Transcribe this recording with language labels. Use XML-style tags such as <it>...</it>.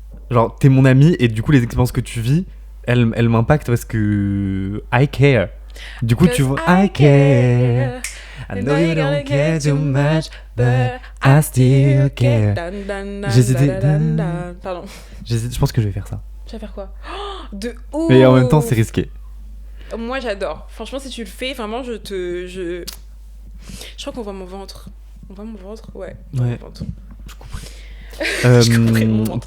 <fr>Genre, t'es mon ami et du coup, les expériences que tu vis, elles m'impactent parce que.</fr> <en>I care.</en> <fr>Du coup, tu vois.</fr> <en>I care. I know you don't care too much, but I still care.</en> <fr>J'hésitais. Pardon. Je pense que je vais faire ça. Tu vas faire quoi? Oh, de ouf. Mais en même temps, c'est risqué. Moi, j'adore. Franchement, si tu le fais, vraiment, je crois qu'on voit mon ventre. On voit mon ventre? Ouais. on voit Ouais. mon ventre. Je couperai. Je couperai mon ventre.</fr>